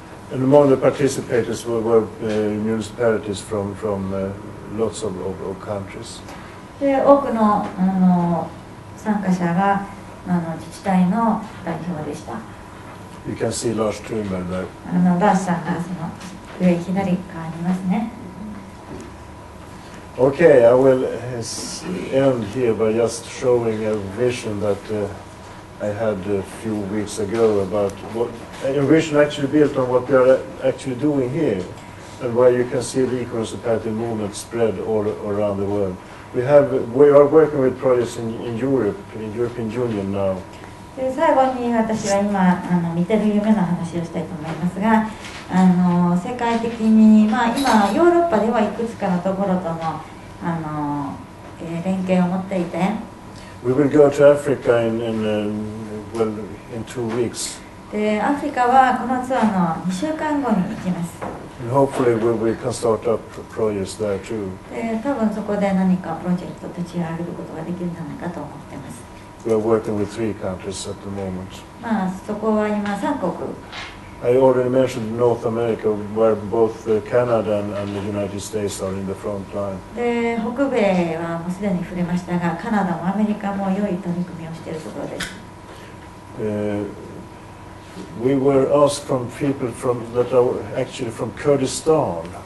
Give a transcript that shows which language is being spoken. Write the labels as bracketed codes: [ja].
[en] And among the participators were municipalities from lots of countries. [ja] で多くの参加者が自治体の代表でした。 [en] You can see Lars Truman there. [ja] ラースさんがその上左側にいますね。 [en] Okay, I will end here by just showing a vision that I had a few weeks ago about what a vision actually built on what we are actually doing here, and where you can see the eco-municipality movement spread all around the world. We are working with projects in Europe, in the European Union now. [ja] で最後に私は今見てる夢の話をしたいと思いますが、世界的に、今ヨーロッパではいくつかのところとの連携を持っていて。 [en] We will go to Africa in 2 weeks. [ja] でアフリカはこのツアーの2週間後に行きます。 [en] And hopefully we can start up projects there too. [ja] で多分そこで何かプロジェクトを立ち上げることができるんじゃないかと思っています。 [en] We are working with 3 countries at the moment. [ja] そこは今3国。 [en] I already mentioned North America, where both Canada and the United States are in the front line. [ja] で北米はもうすでに触れましたが、カナダもアメリカも良い取り組みをしているところです。 [en] We were asked from people that are actually from Kurdistan.